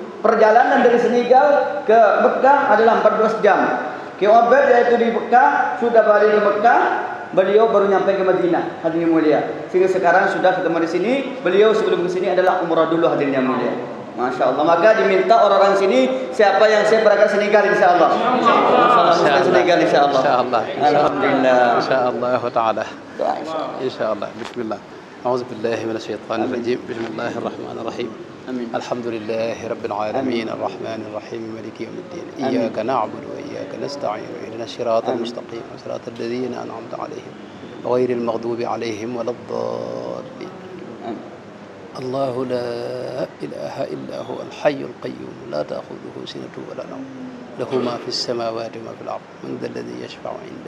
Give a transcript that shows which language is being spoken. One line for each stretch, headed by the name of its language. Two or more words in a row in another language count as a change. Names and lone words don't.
Indonesian: Perjalanan dari Senegal ke Mekah adalah 14 jam. Kiobet yaitu di Mekah, sudah balik ke Mekah, beliau baru nyampe ke Madinah hadirin yang mulia. Sehingga sekarang sudah ketemu di sini. Beliau sebelum ke sini adalah umrah dulu hadirin yang mulia.
Arabic: ما شاء الله.
Indonesian: Maka diminta orang-orang sini siapa yang siap berangkat Senegal insyaallah.
Arabic: إن شاء الله Senegal إن شاء الله. Insyaallah. Alhamdulillah. إن شاء الله تعالى. إن شاء الله. Bismillah. أعوذ بالله من الشيطان الرجيم بسم الله الرحمن الرحيم الحمد لله رب العالمين الرحمن الرحيم مالك يوم الدين إياك نعبد وإياك نستعين اهدنا الصراط المستقيم صراط الذين أنعمت عليهم غير المغضوب عليهم ولا الضالين الله لا إله إلا هو الحي القيوم لا تأخذه سنة ولا نوم له ما في السماوات وما في الأرض من ذا الذي يشفع عنده